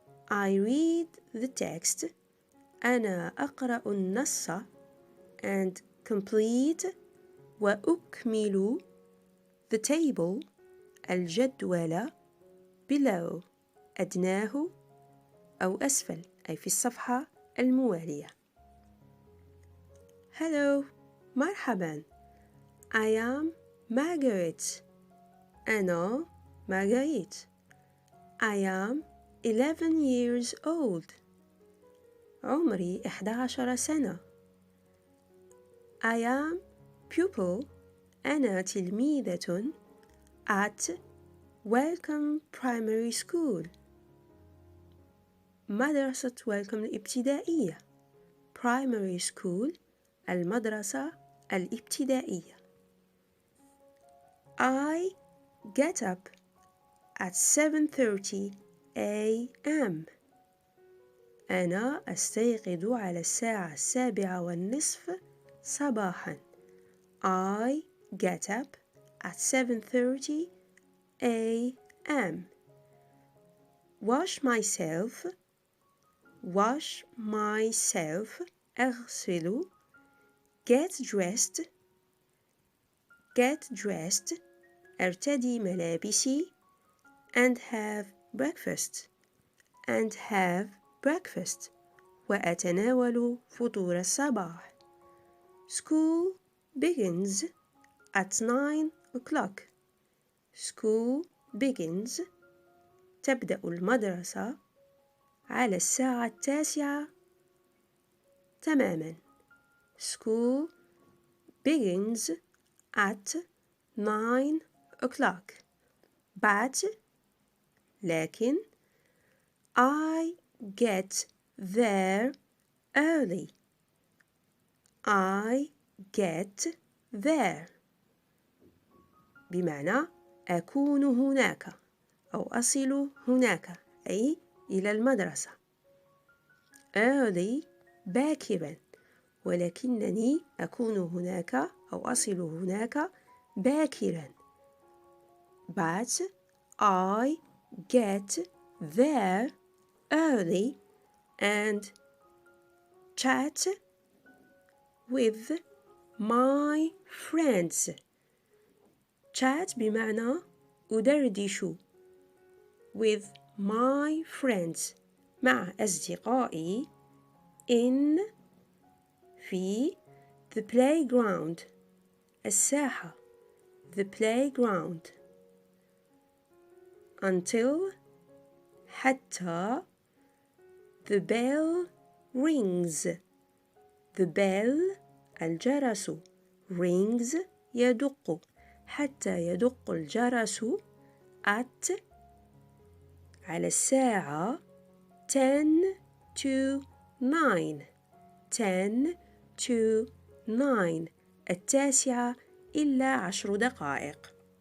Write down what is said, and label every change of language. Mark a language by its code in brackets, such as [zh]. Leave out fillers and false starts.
[en] I read the text [ar] أنا أقرأ النص [en] and complete [ar] وأكمل [en] the table [ar] الجدول below أدناه أو أسفل أي في الصفحة الموالية. [en] Hello مرحبا. I am Margaret. [ar] أنا مارغريت. [en] I am 11 years old. [ar] عمري 11 سنة. [en] I am pupil. [ar] أنا تلميذة [en] at Welcome Primary School. [ar] مدرسة Welcome الابتدائية. [en] Primary School [ar] المدرسة الابتدائية. [en] I get up at 7:30 a.m. [ar] أنا أستيقظ على الساعة 7:30 صباحا. [en] I get up at 7:30 a.m. Wash myself. Wash myself. [ar] أغسل. [en] Get dressed. Get dressed. [ar] أرتدي ملابسي. [en] And have breakfast. And have breakfast. [ar] وأتناول فطور الصباح. [en] School begins at 9 o'clock. School begins. [ar] تبدأ المدرسة على الساعة 9 تماما. [en] School begins at 9 o'clock. But [ar] لكن [en] I get there early. I get there [ar] بمعنى أكون هناك أو أصل هناك أي إلى المدرسة. [en] Early [ar] باكرا ولكنني أكون هناك أو أصل هناك باكرا. [en] But I get there early and chat with my friends. [ar] Chat بمعنى أدردش. [en] With my friends [ar] مع أصدقائي. [en] In في the playground [ar] الساحة. [en] The playground. Until [ar] حتى [en] the bell rings. The bell [ar] الجرس. Rings يدق. حتى يدق الجرس at على الساعة [en] 10 to 9. 10 to 9 [ar] التاسعة إلا 10 دقائق.